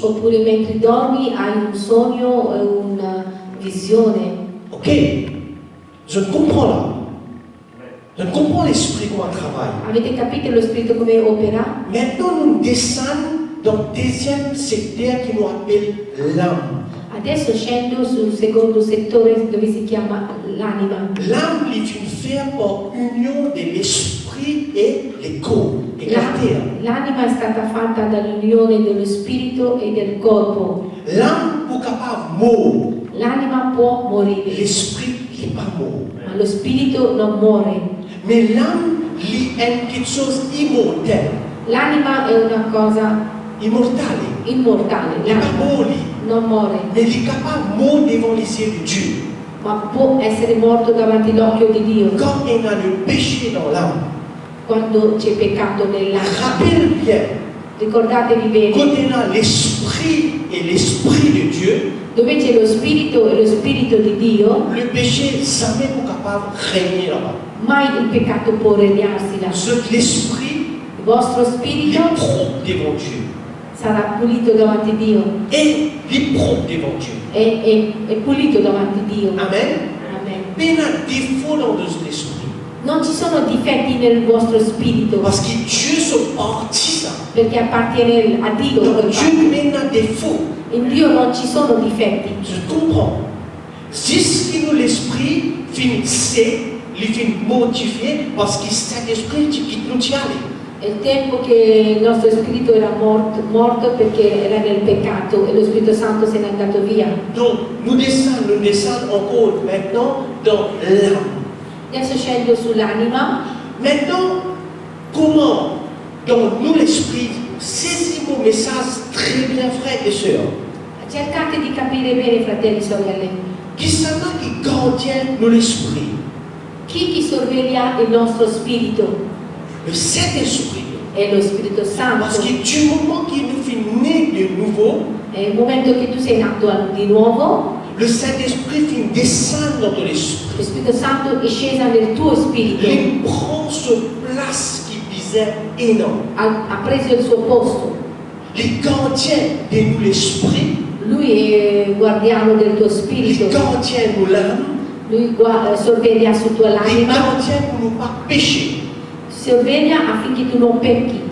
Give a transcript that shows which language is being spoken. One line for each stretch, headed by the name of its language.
Italian: Oppure mentre dormi hai un sogno e una visione.
French: Ok, je comprends là. Je comprends l'esprit comment il travaille.
Italian: Avete capito lo spirito come opera?
French: Maintenant, nous descendons dans le deuxième secteur qui nous appelle l'âme.
Italian: Adesso scendo sul secondo settore dove si chiama l'anima.
French: L'âme est une faire par union de l'esprit et le corps, et la terre.
Italian: L'anima è stata fatta dall'unione dello spirito e del corpo.
French: L'âme est capable de mourir.
Italian: L'anima può morire,
French: L'esprit n'est pas mort.
Italian: ma lo spirito non muore.
French: Mais l'âme est quelque chose d'immortel.
Italian: L'anima è una cosa Immortale. immortale,
French: Il n'est pas
Italian: l'anima
French: mort.
Italian: non muore,
French: Mais il est capable de mourir devant les yeux de Dieu.
Italian: ma può essere morto davanti all'occhio di Dio.
French: Quand il y a le péché dans l'âme,
Italian: Quando c'è peccato nell'anima,
French: rappelle bien,
Italian: ricordatevi
French: quand
Italian: bene,
French: il y a l'esprit et l'esprit de Dieu,
Italian: dove c'è lo spirito e lo spirito di Dio,
French: le péché jamais n'est capable de régner là-bas.
Italian: mai il peccato può regnarsi là.
French: L'esprit
Italian: Il vostro
French: il
Italian: spirito
French: est propre devant Dieu.
Italian: sarà pulito davanti a Dio,
French: Et il est propre devant Dieu.
Italian: è pulito davanti a Dio.
French: Amen.
Italian: Amen.
French: Mais il y a un défaut dans notre esprit.
Italian: Non ci sono difetti nel vostro spirito,
French: Parce que Dieu se partit ça.
Italian: perché appartiene a Dio.
French: Donc Dieu met un défaut.
Italian: In Dio non ci sono difetti.
French: Je comprends. Jusqu'à l'esprit finissait, il finit motivé parce que cet esprit qui nous tient.
Italian: È il tempo che il nostro spirito era morto perché era nel peccato e lo Spirito Santo se n'è andato via.
French: Donc nous descendons encore maintenant dans l'âme.
Italian: Adesso scendo sull'anima.
French: Maintenant, comment dans nous l'esprit saisir mon message très bien, frères et sœurs?
Italian: Cercate di capire bene, fratelli e sorelle,
French: Qui c'est qui gardien de l'esprit?
Italian: chi sorveglia il nostro spirito
French: Le Saint-Esprit.
Italian: è lo Spirito
French: Parce
Italian: Santo.
French: que du moment qu'il nous fait naître de nouveau,
Italian: È il momento che tu sei nato di nuovo,
French: le Saint-Esprit vient descendre dans ton esprit.
Italian: lo Spirito Santo è sceso nel tuo spirito,
French: Il prend ce place qui disait énorme.
Italian: ha preso il suo posto.
French: Les gardiens de nous l'esprit,
Italian: Lui è guardiano del tuo
French: les
Italian: spirito,
French: gardiens de nous l'âme,
Italian: lui sorveglia su tua
French: les
Italian: l'anima,
French: gardiens pour ne pas pécher
Italian: sorveglia affinché tu non pecchi